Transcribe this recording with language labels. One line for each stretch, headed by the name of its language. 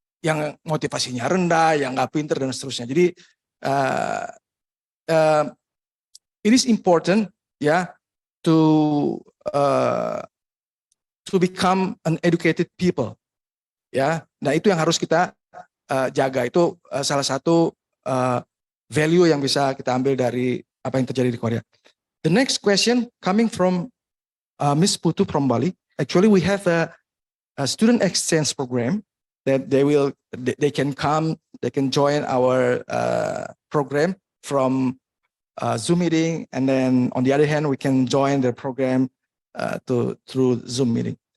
Indonesian: yang motivasinya rendah, yang nggak pinter dan seterusnya. Jadi
English: it is important to become an educated people.
Indonesian: Nah itu yang harus kita jaga. Itu salah satu value yang bisa kita ambil dari apa yang terjadi di Korea.
English: The next question coming from Miss Putu from Bali. Actually, we have a student exchange program that they can come, they can join our program from Zoom meeting, and then on the other hand, we can join the program through Zoom meeting.